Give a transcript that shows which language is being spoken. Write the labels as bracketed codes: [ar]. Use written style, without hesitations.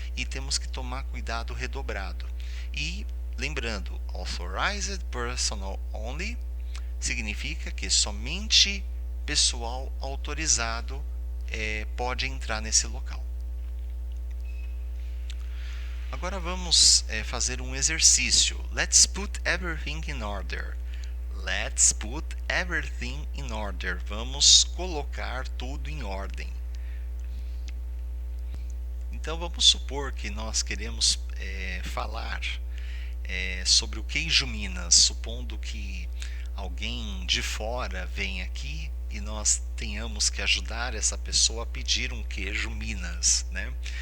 [pt] E temos que tomar cuidado redobrado. E lembrando, [en] authorized personnel only [pt] significa que somente pessoal autorizado pode entrar nesse local. Agora vamos fazer um exercício. [en] Let's put everything in order. Let's put everything in order. [pt] Vamos colocar tudo em ordem. Então vamos supor que nós queremos falar sobre o queijo Minas, supondo que alguém de fora vem aqui e nós tenhamos que ajudar essa pessoa a pedir um queijo Minas, né?